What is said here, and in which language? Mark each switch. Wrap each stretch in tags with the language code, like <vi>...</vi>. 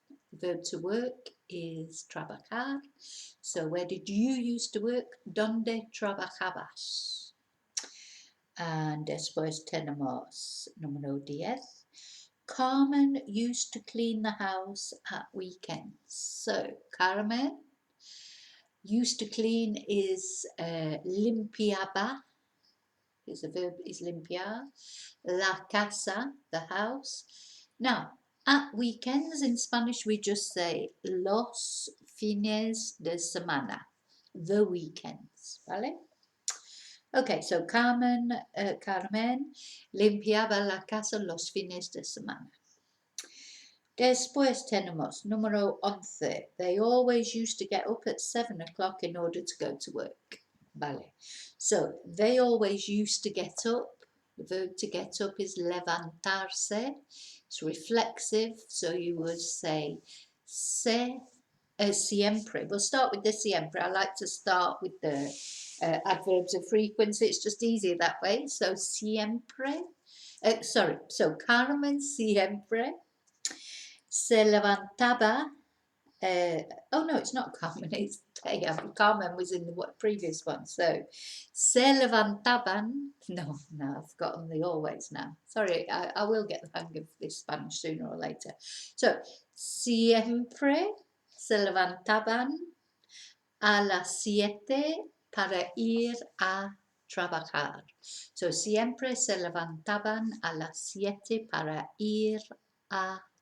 <en>The verb to work is trabajar. So where did you used to work?</en> <es>Donde trabajabas? And después tenemos número 10.</es> <en>Carmen used to clean the house at weekends. So Carmen used to clean is limpiaba, because the verb is limpiar.</en> <es>La casa,</es> <en>the house. Now, at weekends in Spanish, we just say</en> <es>los fines de semana,</es> <en>the weekends,</en> <es>¿vale?</es> <en>Okay, so</en> <es>Carmen limpiaba la casa los fines de semana. Después tenemos número 11.</es> <en>They always used to get up at 7 o'clock in order to go to work. Vale. So they always used to get up. The verb to get up is levantarse. It's reflexive, so you would say siempre. We'll start with the siempre. I like to start with the adverbs of frequency. It's just easier that way. So siempre.</en> <es>So Carmen siempre se levantaba.</es> <en>Oh no, it's not Carmen, it's Taya. Carmen was in the previous one. So,</en> <es>se levantaban.</es> <en>No, I've forgotten the always now. Sorry, I will get the hang of this Spanish sooner or later.</en> <es>So, siempre se levantaban a las 7 para ir a trabajar. So, siempre se levantaban a las 7 para ir a.</es>